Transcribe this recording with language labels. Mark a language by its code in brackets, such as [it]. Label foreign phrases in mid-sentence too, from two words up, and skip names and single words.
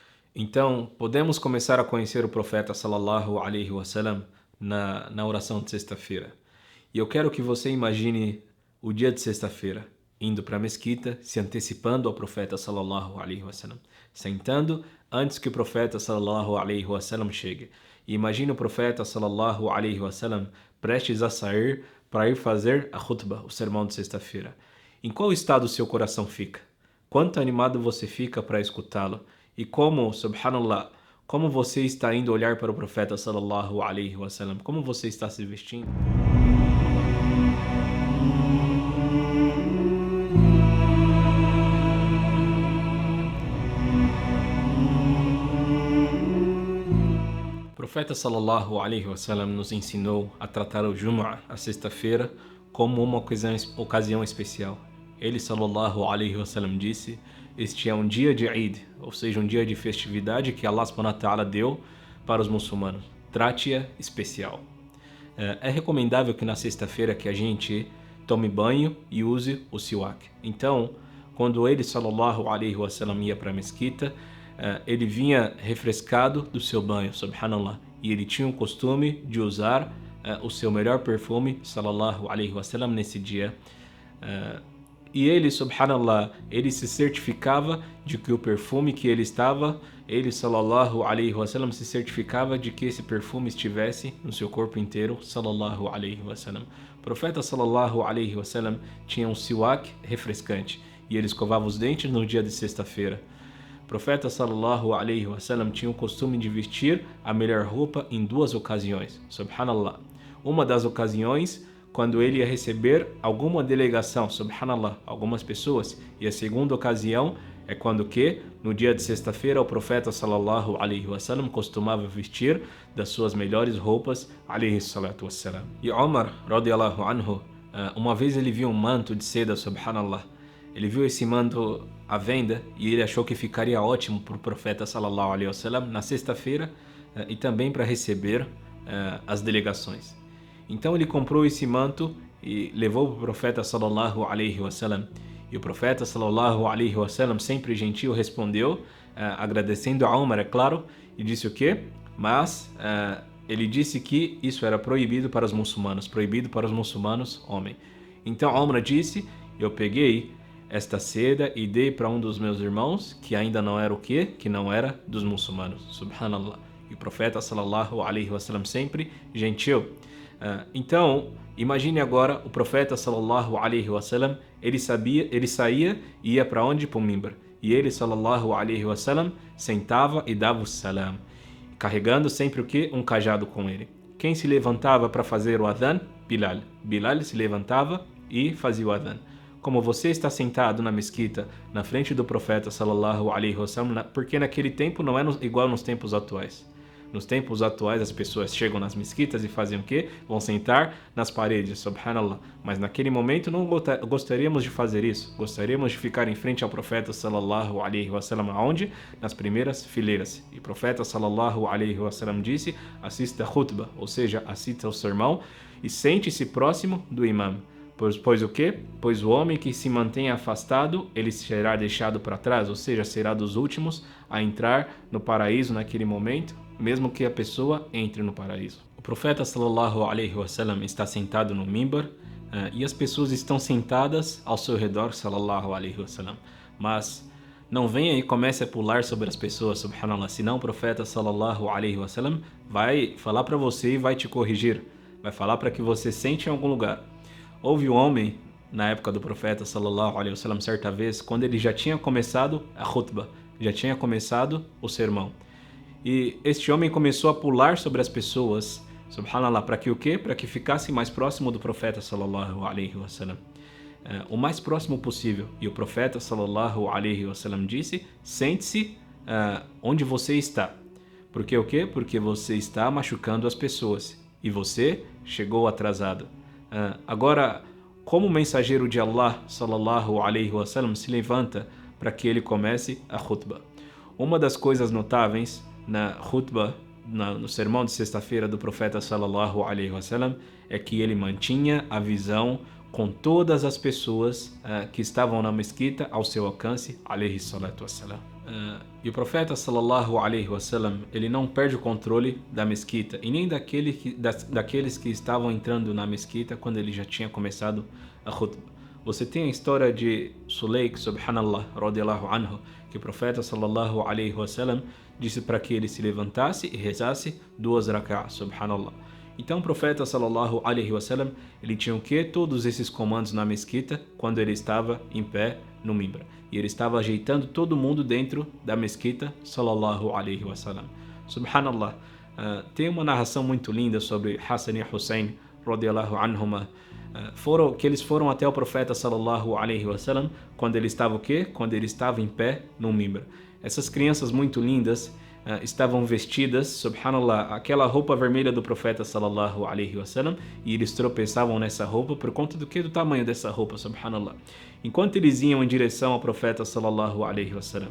[pt] Então, podemos começar a conhecer o profeta [ar] صلى الله عليه وسلم [pt] na oração de sexta-feira. E eu quero que você imagine o dia de sexta-feira, indo para a mesquita, se antecipando ao profeta [ar] صلى الله عليه وسلم, [pt] sentando antes que o profeta [ar] صلى الله عليه وسلم [pt] chegue. E imagine o profeta [ar] صلى الله عليه وسلم [pt] prestes a sair para ir fazer a khutbah, o sermão de sexta-feira. Em qual estado o seu coração fica? Quanto animado você fica para escutá-lo? E como, subhanallah, como você está indo olhar para o profeta [ar] صلى الله عليه وسلم? [pt] Como você está se vestindo? O profeta [ar] صلى الله عليه وسلم [pt] nos ensinou a tratar o Jumu'ah, a sexta-feira, como uma ocasião especial. Ele [ar] صلى الله عليه وسلم [pt] disse: este é um dia de Eid, ou seja, um dia de festividade que Allah [ar] سبحانه وتعالى [pt] deu para os muçulmanos. Trate-a especial. É recomendável que na sexta-feira que a gente tome banho e use o siwak. Então, quando ele [ar] صلى الله عليه وسلم [pt] ia para a mesquita, ele vinha refrescado do seu banho, subhanallah, e ele tinha o costume de usar o seu melhor perfume, [ar] صلى الله عليه وسلم, [pt] nesse dia. E ele, subhanallah, ele se certificava de que o perfume que ele [ar] صلى الله عليه وسلم [pt] se certificava de que esse perfume estivesse no seu corpo inteiro, [ar] صلى الله عليه وسلم. [pt] O profeta [ar] صلى الله عليه وسلم [pt] tinha um siwak refrescante e ele escovava os dentes no dia de sexta-feira. O profeta [ar] صلى الله عليه وسلم [pt] tinha o costume de vestir a melhor roupa em duas ocasiões, subhanallah. Uma das ocasiões quando ele ia receber alguma delegação, subhanallah, algumas pessoas, e a segunda ocasião é quando que, no dia de sexta-feira, o profeta [ar] صلى الله عليه وسلم [pt] costumava vestir das suas melhores roupas, [ar] عليه الصلاة والسلام. [pt] E Omar, [ar] رضي الله عنه, [pt] uma vez ele viu um manto de seda, subhanallah. Ele viu esse manto à venda e ele achou que ficaria ótimo para o profeta [ar] صلى الله عليه وسلم [pt] na sexta-feira e também para receber as delegações. Então ele comprou esse manto e levou para o profeta [ar] صلى الله عليه وسلم. [pt] E o profeta [ar] صلى الله عليه وسلم, [pt] sempre gentil, respondeu, agradecendo a Umar, é claro, e disse o quê? Mas ele disse que isso era proibido para os muçulmanos, homem. Então Umar disse: eu peguei esta seda e dei para um dos meus irmãos, que ainda não era o quê? Que não era dos muçulmanos. Subhanallah. E o profeta [ar] صلى الله عليه وسلم, [pt] sempre gentil. Então, imagine agora o profeta [ar] صلى الله عليه وسلم, [pt] ele saía e ia para onde? Para o mimbar. E ele [ar] صلى الله عليه وسلم [pt] sentava e dava o salam, carregando sempre o que? Um cajado com ele. Quem se levantava para fazer o adhan? Bilal. Bilal se levantava e fazia o adhan. Como você está sentado na mesquita, na frente do profeta [ar] صلى الله عليه وسلم, [pt] porque naquele tempo não é igual nos tempos atuais. Nos tempos atuais, as pessoas chegam nas mesquitas e fazem o quê? Vão sentar nas paredes, subhanallah. Mas naquele momento não gostaríamos de fazer isso. Gostaríamos de ficar em frente ao profeta [ar] صلى الله عليه وسلم, [pt] aonde? Nas primeiras fileiras. E o profeta [ar] صلى الله عليه وسلم [pt] disse: assista a khutbah, ou seja, assista ao sermão e sente-se próximo do imam. Pois o quê? Pois o homem que se mantém afastado, ele será deixado para trás, ou seja, será dos últimos a entrar no paraíso naquele momento, mesmo que a pessoa entre no paraíso. O profeta [ar] صلى الله عليه وسلم [pt] está sentado no mimbar e as pessoas estão sentadas ao seu redor, [ar] صلى الله عليه وسلم. [pt] Mas não venha e comece a pular sobre as pessoas, subhanallah, senão o profeta [ar] صلى الله عليه وسلم [pt] vai falar para você e vai te corrigir, vai falar para que você sente em algum lugar. Houve um homem na época do profeta [ar] صلى الله عليه وسلم, [pt] certa vez, quando ele já tinha começado a khutbah, já tinha começado o sermão. E este homem começou a pular sobre as pessoas, subhanallah, para que o quê? Para que ficasse mais próximo do profeta [ar] صلى الله عليه وسلم. [pt] O mais próximo possível. E o profeta [ar] صلى الله عليه وسلم [pt] disse: sente-se onde você está. Porque o quê? Porque você está machucando as pessoas e você chegou atrasado. Agora, como o mensageiro de Allah [ar] صلى الله عليه وسلم [pt] se levanta para que ele comece a khutbah? Uma das coisas notáveis na khutbah, no sermão de sexta-feira do profeta [ar] صلى الله عليه وسلم, [pt] é que ele mantinha a visão com todas as pessoas que estavam na mesquita ao seu alcance, [ar] عليه الصلاة والسلام. [pt] E o profeta [ar] صلى الله عليه وسلم, [pt] ele não perde o controle da mesquita e nem daqueles que estavam entrando na mesquita quando ele já tinha começado a khutbah. Você tem a história de Sulaik, [ar] سبحان الله، رضي الله عنه, [pt] que o profeta [ar] صلى الله عليه وسلم [pt] disse para que ele se levantasse e rezasse 2 rak'ah, subhanallah. Então o profeta [ar] صلى الله عليه وسلم, [pt] ele tinha o que? Todos esses comandos na mesquita quando ele estava em pé no mimbar. E ele estava ajeitando todo mundo dentro da mesquita [ar] صلى الله عليه وسلم. [pt] Subhanallah. Tem uma narração muito linda sobre Hassan e Hussein [ar] رضي الله عنهما, [pt] que eles foram até o profeta [ar] صلى الله عليه وسلم [pt] quando ele estava o quê? Quando ele estava em pé no mimbar. Essas crianças muito lindas estavam vestidas, subhanallah, aquela roupa vermelha do profeta [ar] صلى الله عليه وسلم, [pt] e eles tropeçavam nessa roupa por conta do que? Do tamanho dessa roupa, subhanallah. Enquanto eles iam em direção ao profeta [ar] صلى الله عليه وسلم.